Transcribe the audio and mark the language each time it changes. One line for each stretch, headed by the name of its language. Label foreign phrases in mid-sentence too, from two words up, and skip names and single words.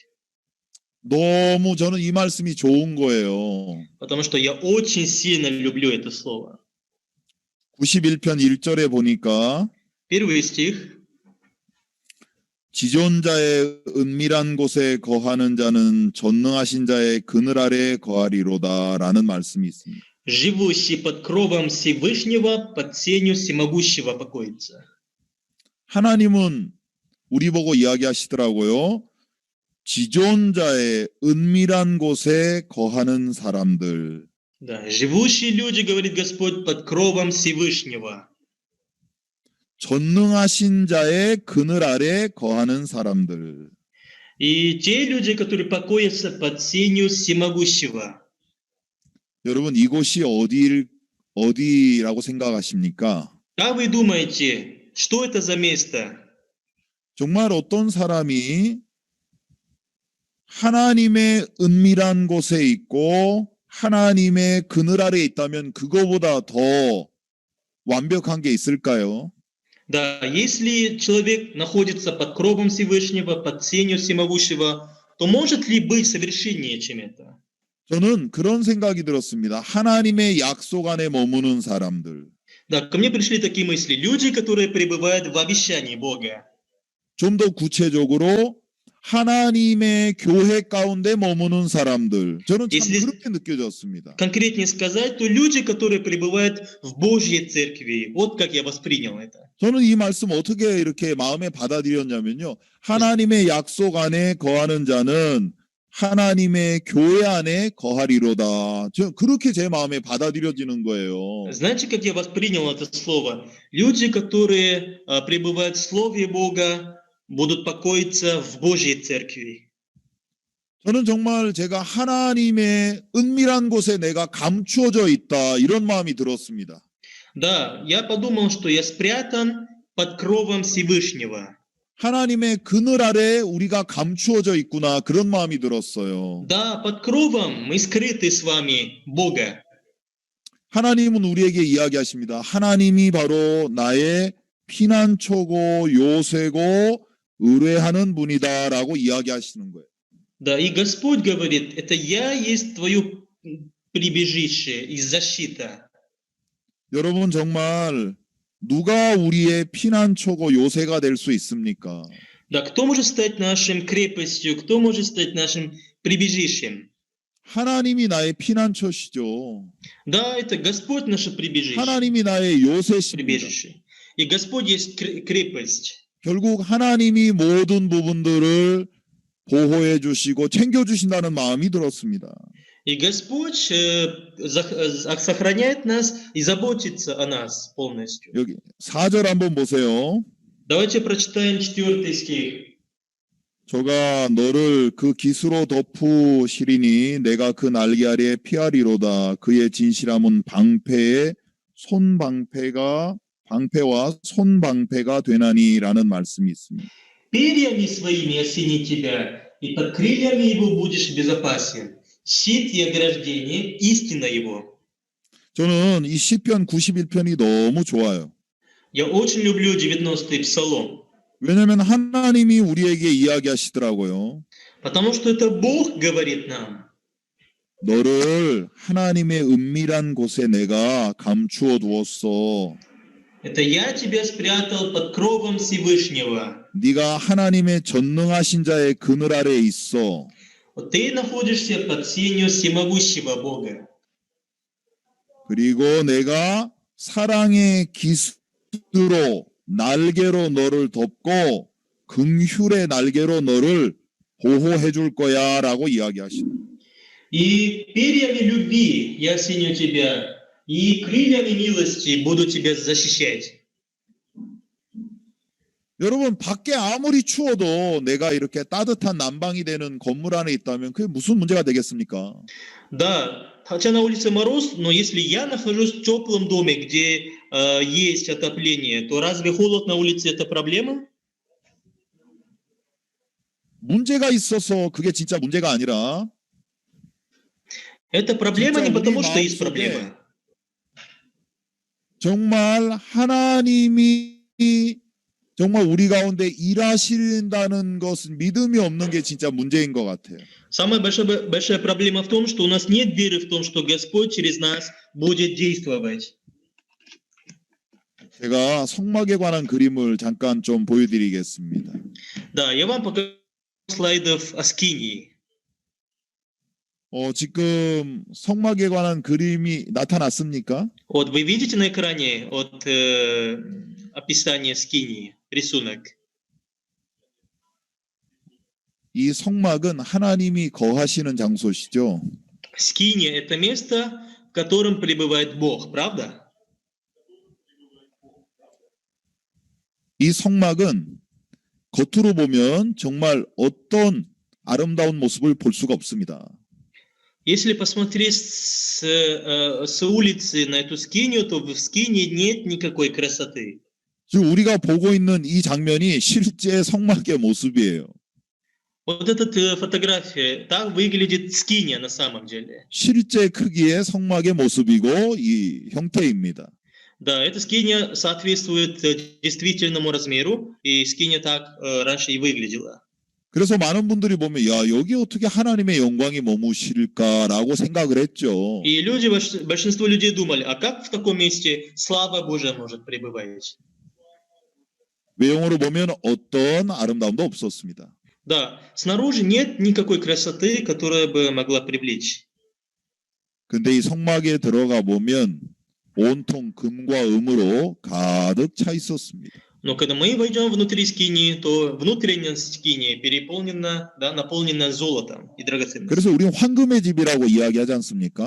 Korean: 너무 저는 이 말씀이 좋은 거예요.
Russian: потому что я очень сильно люблю это слово.
Korean: 91편 1절에 보니까
Russian: Первый стих.
Korean: 지존자의 은밀한 곳에 거하는 자는 전능하신 자의 그늘 아래 거하리로다 라는 말씀이 있습니다.
Russian: Живущий под кровом Всевышнего, под сенью всемогущего покоится.
Korean: 하나님은 우리 보고 이야기하시더라고요. 지존자의 은밀한 곳에 거하는 사람들.
Russian: Да, живущие люди, говорит Господь, под кровом Всевышнего.
Korean: 전능하신 자의 그늘 아래 거하는 사람들.
Russian: И те люди, которые покоятся под сенью всемогущего.
Korean: 여러분 이곳이 어디라고 생각하십니까?
Russian: Как вы думаете, что это за место?
Korean: 정말 어떤 사람이 하나님의 은밀한 곳에 있고 하나님의 그늘 아래에 있다면 그거보다 더 완벽한 게 있을까요?
Russian: Да, если человек находится под кровом Всевышнего, под сенью всемогущего, то может ли быть совершеннее, чем это?
Korean: 저는 그런 생각이 들었습니다. 하나님의 약속 안에 머무는 사람들.
Russian: Да, ко мне пришли такие мысли. Люди, которые пребывают в обещании Бога.
Korean: 좀 더 구체적으로 하나님의 교회 가운데 머무는 사람들. 저는 참
Russian: Если-
Korean: 그렇게 느껴졌습니다.
Russian: Конкретнее сказать, то люди, которые пребывают в Божьей церкви. Вот как я воспринял это.
Korean: 저는 이 말씀 어떻게 이렇게 마음에 받아들였냐면요. 하나님의 약속 안에 거하는 자는 하나님의 교회 안에 거하리로다. 저 그렇게 제 마음에 받아들여지는 거예요.
Russian: Знаете, как я воспринял это слово? Люди, которые пребывают в Слове Бога, будут покоиться в Божьей церкви.
Korean: 저는 정말 제가 하나님의 은밀한 곳에 내가 감추어져 있다. 이런 마음이 들었습니다.
Russian: Да, я подумал, что я спрятан под кровом Всевышнего.
Korean: 하나님의 그늘 아래 우리가 감추어져 있구나. 그런 마음이 들었어요.
Russian: Да, под кровом мы скрыты с вами Бога.
Korean: 하나님은 우리에게 이야기하십니다. 하나님이 바로 나의 피난처고 요새고 의뢰하는 분이다라고 이야기하시는 거예요.
Russian: Да, и Господь говорит, это я есть твое прибежище и защита.
Korean: 여러분 정말 누가 우리의 피난처고 요새가 될 수 있습니까?
Russian: Да, кто может стать нашим крепостью, кто может стать нашим прибежищем?
Korean: 하나님이 나의 피난처시죠.
Russian: Да, это Господь наше прибежище.
Korean: 하나님이 나의 요새십니다.
Russian: Прибежище. И Господь есть крепость.
Korean: 결국 하나님이 모든 부분들을 보호해 주시고 챙겨 주신다는 마음이 들었습니다.
Russian: И Господь сохраняет нас и заботится о нас полностью.
Korean: 여기 4절 한번 보세요.
Russian: Давайте прочитаем 4 стих.
Korean: 저가 너를 그 기수로 덮으시리니 내가 그 날개 아래에 피하리로다. 그의 진실함은 방패와 손방패가 되나니라는 말씀이 있습니다.
Russian: Перьями своими осени тебя, и под крыльями его будешь безопасен. Щит и ограждение, истина его.
Korean: 저는 이 시편 91편이 너무 좋아요.
Russian: Я очень люблю 90-й псалом,
Korean: 왜냐하면 하나님이 우리에게 이야기하시더라고요.
Russian: потому что это Бог говорит нам.
Korean: 너를 하나님의 은밀한 곳에 내가 감추어 두었어.
Russian: Это я тебя спрятал под кровом Всевышнего.
Korean: 네가 하나님의 전능하신 자의 그늘 아래에 있어.
Russian: Вот ты находишься под сенью всемогущего Бога.
Korean: 그리고 내가 사랑의 기수로 날개로 너를 덮고 긍휼의 날개로 너를 보호해 줄 거야라고 이야기하시는.
Russian: И перьями любви я осеню тебя, и крыльями милости буду тебя защищать.
Korean: 여러분, 밖에 아무리 추워도 내가 이렇게 따뜻한 난방이 되는 건물 안에 있다면 그게 무슨 문제가 되겠습니까?
Russian: Да, хотя на улице мороз, но если я нахожусь в теплом доме, где есть отопление, то разве холод на улице это проблема?
Korean: 문제가 있어서 그게 진짜 문제가 아니라
Russian: Это проблема
Korean: 진짜
Russian: не
Korean: 우리
Russian: потому, что есть
Korean: 마음속에
Russian: проблема.
Korean: 정말 하나님이 정말 우리 가운데 일하신다는 것은 믿음이 없는 게 진짜 문제인 것 같아요.
Russian: Самая большая проблема в том, что у нас нет веры в том, что Господь через нас будет действовать.
Korean: 제가 성막에 관한 그림을 잠깐 좀 보여드리겠습니다.
Russian: Да, я вам покажу слайдов о Скинии.
Korean: 지금 성막에 관한 그림이 나타났습니까?
Russian: Вот вы видите на экране от описания Скинии рисунок.
Korean: 이 성막은 하나님이 거하시는 장소시죠.
Russian: Скиния – это место, в котором пребывает Бог, правда?
Korean: 이 성막은 겉으로 보면 정말 어떤 아름다운 모습을 볼 수가 없습니다.
Russian: Если посмотреть с улицы на эту скинию, то в скинии нет никакой красоты.
Korean: 지금 우리가 보고 있는 이 장면이 실제 성막의 모습이에요.
Russian: Вот эта фотография, так выглядит скиния на самом деле.
Korean: 실제 크기의 성막의 모습이고 이 형태입니다.
Russian: Да, эта скиния соответствует действительному размеру, и скиния так раньше и выглядела.
Korean: 그래서 많은 분들이 보면 야 여기 어떻게 하나님의 영광이 머무실까라고 생각을 했죠.
Russian: И люди, большинство людей думали, а как в таком месте слава Божия может пребывать?
Korean: 외형으로 보면 어떤 아름다움도 없었습니다.
Russian: Да, снаружи нет никакой красоты, которая бы могла привлечь.
Korean: 근데 이 성막에 들어가 보면 온통 금과 음으로 가득 차 있었습니다.
Russian: Но когда мы войдем внутри скинии, то внутренность скинии переполнена, да, наполнена золотом и драгоценностью.
Korean: 그래서 우리는 황금의 집이라고 이야기하지 않습니까?